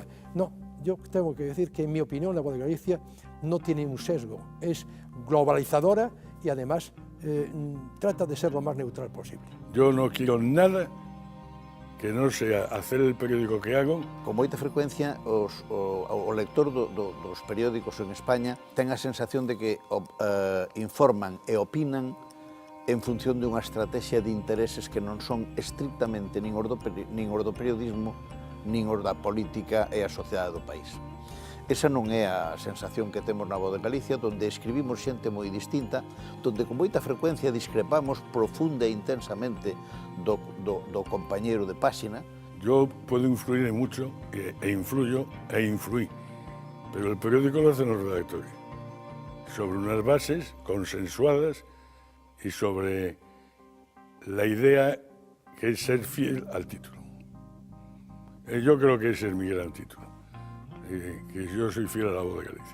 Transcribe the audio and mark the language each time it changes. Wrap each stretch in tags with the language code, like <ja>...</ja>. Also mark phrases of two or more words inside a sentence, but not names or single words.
<es>No, yo tengo que decir que en mi opinión La Voz de Galicia no tiene un sesgo, es globalizadora y además trata de ser lo más neutral posible. Yo no quiero nada que non sea hacer el periódico que hago.</es> <gl>Con moita frecuencia o lector dos periódicos en España ten a sensación de que informan e opinan en función dunha estrategia de intereses que non son estrictamente nin os do periodismo, nin os da política e a sociedade do país. Esa non é a sensación que temos na Voz de Galicia, donde escribimos xente moi distinta, donde con moita frecuencia discrepamos profunda e intensamente do compañeiro de páxina.</gl> <es>Yo puedo influir en mucho, e influyo, e influí, pero el periódico lo hacen los redactores, sobre unas bases consensuadas y sobre la idea que es ser fiel al título. Yo creo que ese es mi gran título. Que yo soy fiel a La Voz de Galicia.</es>